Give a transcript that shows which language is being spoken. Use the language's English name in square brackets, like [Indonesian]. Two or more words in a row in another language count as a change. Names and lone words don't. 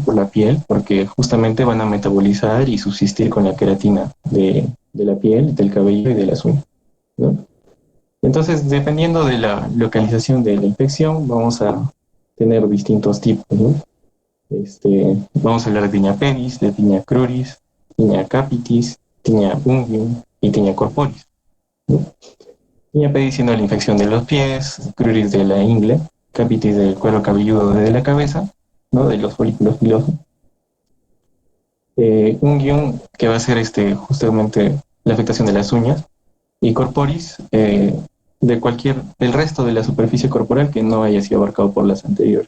[Spanish] Por la piel, porque justamente van a metabolizar y subsistir con la queratina de la piel, del cabello y de las uñas, ¿no? Entonces, dependiendo de la localización de la infección, vamos a tener distintos tipos, ¿no? Vamos a hablar de Tinea pedis, de Tinea cruris, Tinea capitis, Tinea unguium y Tinea corporis, ¿no? Tinea pedis siendo la infección de los pies, cruris de la ingle, capitis del cuero cabelludo de la cabeza, ¿no? De los folículos pilosos. Unguium, que va a ser justamente la afectación de las uñas, y corporis, de el resto de la superficie corporal que no haya sido abarcado por las anteriores.